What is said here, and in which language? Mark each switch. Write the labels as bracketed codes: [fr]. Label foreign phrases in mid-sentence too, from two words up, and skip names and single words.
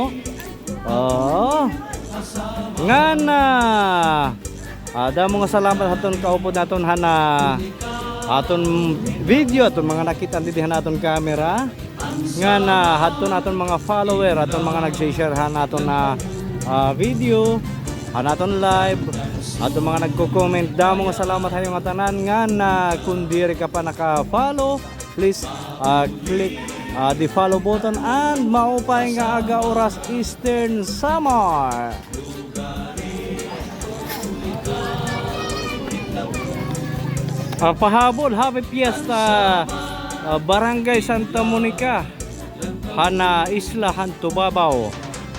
[war] nga na damo nga salamat aton kaupod naton aton video aton mga nakita didihan naton camera nga na hadton aton mga follower aton mga nag-share naton na video naton live aton mga nagko-comment damo nga salamat hayong tanan nga na kun diri ka pa naka-follow [en] please click the follow button [war] and maupay nga aga oras Eastern Summer. Pahabol, happy fiesta Barangay Santa Monica Hana Islahan Tubabaw.